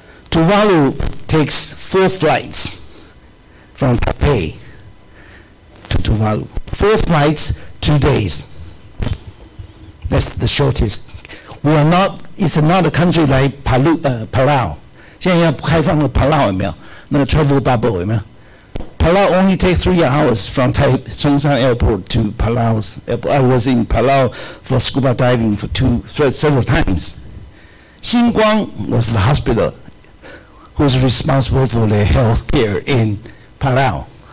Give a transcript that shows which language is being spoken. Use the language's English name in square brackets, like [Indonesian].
[English] Tuvalu takes 4 flights from Taipei to Tuvalu. 4 flights, 2 days. That's the shortest. We are not, it's not a country like Palau. [Chinese] 现在要开放了 Palau 有没有？那个 travel bubble 有没有？ [English] Palau only takes 3 hours from Songshan Airport to Palau's airport. I was in Palau for scuba diving for several times. Xinguang was the hospital who's responsible for the health care in Palau.